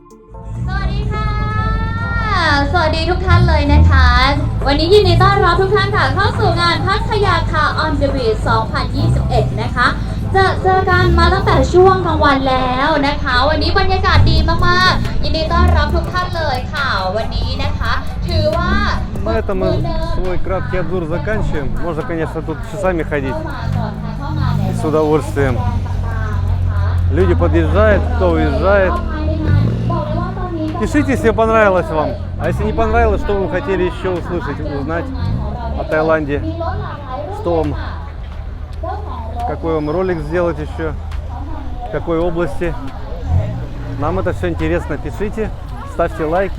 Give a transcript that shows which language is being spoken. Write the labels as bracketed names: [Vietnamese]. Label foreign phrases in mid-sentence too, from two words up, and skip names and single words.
[Thai] สวัสดีค่ะ สวัสดีทุกท่านเลยนะคะ วันนี้ยินดีต้อนรับทุกท่านค่ะเข้าสู่งานพัทยาคา [English] on the beach [Thai] 2021 นะคะ เจอกันมาตั้งแต่ช่วงกลางวันแล้วนะคะ วันนี้บรรยากาศดีมากๆ ยินดีต้อนรับทุกท่านเลยค่ะ วันนี้นะคะ ถือว่า [Russian] На этом мы свой краткий обзор заканчиваем. Можно, конечно, тут часами ходить [Thai] เข้ามาก่อนค่ะเข้ามาเนี่ย [Russian] с удовольствием. [Thai] ต่างๆนะคะ [Russian] Люди подъезжают, кто уезжает. [Thai] ภายในงานบอกเลยว่าตอนนี้ [Russian] Пишите, если понравилось вам. А если не понравилось, что вы хотели еще услышать, узнать о Таиланде. Что вам, какой вам ролик сделать еще, в какой области. Нам это все интересно. Пишите, ставьте лайки.